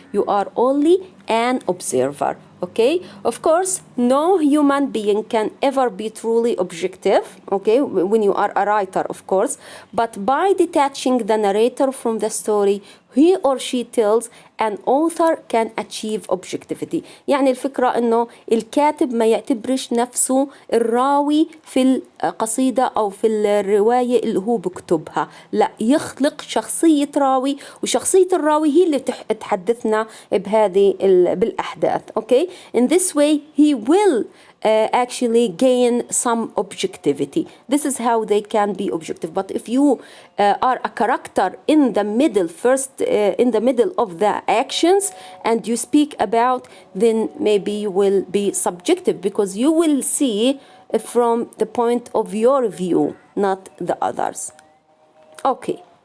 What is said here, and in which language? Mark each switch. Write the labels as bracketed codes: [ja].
[en] You are only an observer. Okay? Of course, no human being can ever be truly objective, okay, when you are a writer, of course, but by detaching the narrator from the story he or she tells, an author can achieve objectivity. [ar] يعني الفكرة انه الكاتب ما يعتبرش نفسه الراوي في القصيدة او في الرواية اللي هو بكتبها، لا، يخلق شخصية راوي، وشخصية الراوي هي اللي تحدثنا بهذه بالأحداث. [en] Okay? In this way he will actually gain some objectivity. This is how they can be objective. But if you are a character in the middle, first in the middle of the actions, and you speak about, then maybe you will be subjective, because you will see from the point of your view, not the others. Okay.